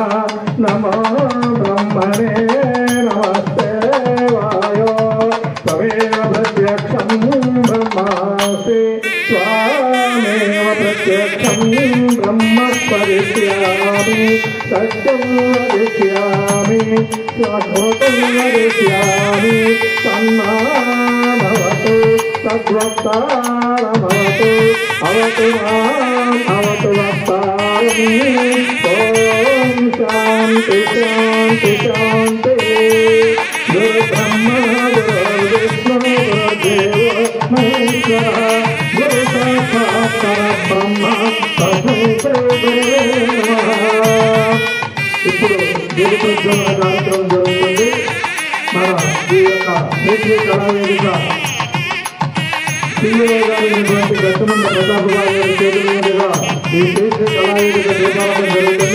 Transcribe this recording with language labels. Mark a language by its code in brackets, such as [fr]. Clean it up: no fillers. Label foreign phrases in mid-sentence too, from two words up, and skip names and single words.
[sa] नमो ब्रह्मणे नमस्ते वायो त्वमेव प्रत्यक्षं ब्रह्मासि त्वामेव प्रत्यक्षं ब्रह्म वदिष्यामि सत्यं वदिष्यामि स्वात्मतं वदिष्यामि तन्मा भवतु तद्वक्तारमवतु अवतु माम् अवतु वक्तारम्। ॐ शान्ति शान्ति शान्ति। गुरुब्रह्मा गुरुर्विष्णु गुरुर्देवो महेश्वरः गुरु साक्षात् परब्रह्म तस्मै శ్రీ గురవే నమః। [te] ఇప్పుడు గురు ప్రజ్వలన కార్యక్రమం జరుగుతుంది. మన ఈ యొక్క శ్రీ కళావేదిక CEO గారైనటువంటి గట్టమండ ప్రతాప్ గారి చేతుల మీదుగా ఈ శ్రీ కళావేదిక దీపావళి జరుగుతుంది.